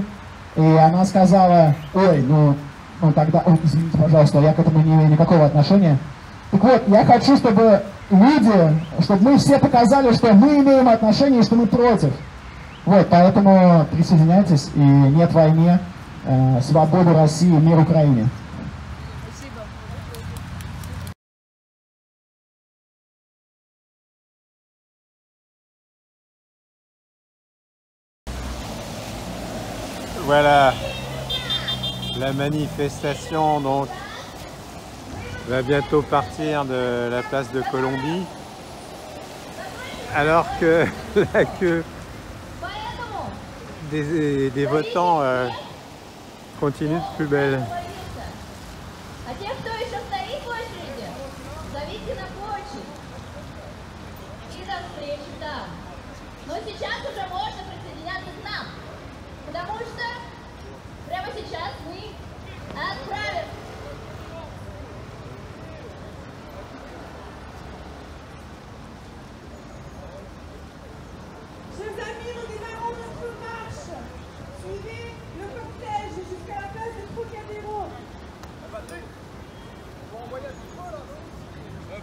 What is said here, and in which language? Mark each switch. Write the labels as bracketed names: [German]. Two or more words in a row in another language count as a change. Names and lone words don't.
[Russian] И она сказала, ой, ну тогда, извините, пожалуйста, я к этому не имею никакого отношения. Так вот, я хочу, чтобы люди, чтобы мы все показали, что мы имеем отношение и что мы против. Вот, поэтому присоединяйтесь, и нет войне, свободу России, мир Украине. [French] Voilà, la manifestation donc va bientôt partir de la place de Colombie, alors que la queue des votants continue de plus belle. [Russian] Потому что прямо сейчас мы отправим. [French] Chers amis, nous démarrons notre marche. Suivez le cortège jusqu'à la place de Trocadéro. On va envoyer un petit peu là, non?